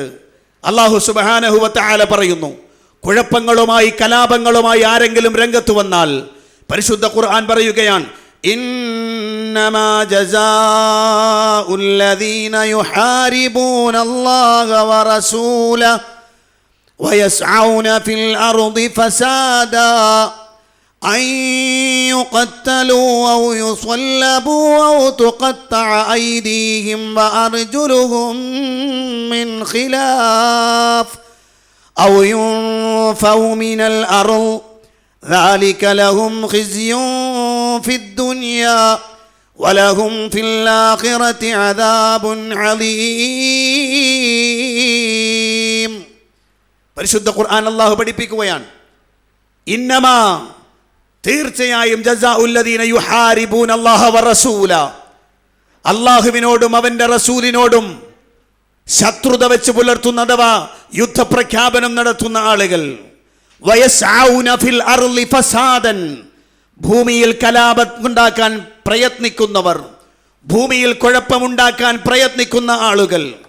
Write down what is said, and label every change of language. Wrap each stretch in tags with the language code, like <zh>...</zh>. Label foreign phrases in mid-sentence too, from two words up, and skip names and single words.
<ar>الله سبحانه وتعالى</ar> <ml>പറയുന്നു, കുഴപ്പങ്ങളുമായി കലാപങ്ങളുമായി ആരെങ്കിലും രംഗത്ത് വന്നാൽ പരിശുദ്ധ ഖുർആൻ</ml> <ar>പറയുകയാണ്, إنما جزاء الذين يحاربون الله ورسوله ويسعون في الأرض فسادا أن يقتلوا أو يصلبوا أو تقطع أيديهم وأرجلهم من خلاف أو ينفوا من الأرض ذلك لهم خزي في الدنيا ولهم في الآخرة عذاب عظيم.</ar> <ml>പരിശുദ്ധ ഖുർആൻ അല്ലാഹു പഠിപ്പിക്കുകയാണ്, ഇന്നമാ തീർച്ചയായും</ml> <ar>جزاء الذين يحاربون الله ورسول,</ar> <ml>അല്ലാഹുവിനോടും അവന്റെ റസൂലിനോടും ശത്രുത വെച്ച് പുലർത്തുന്ന അഥവാ യുദ്ധപ്രഖ്യാപനം നടത്തുന്ന ആളുകൾ,</ml> <ar>ويسعون في الأرض فسادا,</ar> <ml>ഭൂമിയിൽ കലാപമുണ്ടാക്കാൻ പ്രയത്നിക്കുന്നവർ, ഭൂമിയിൽ കുഴപ്പമുണ്ടാക്കാൻ പ്രയത്നിക്കുന്ന ആളുകൾ,</ml>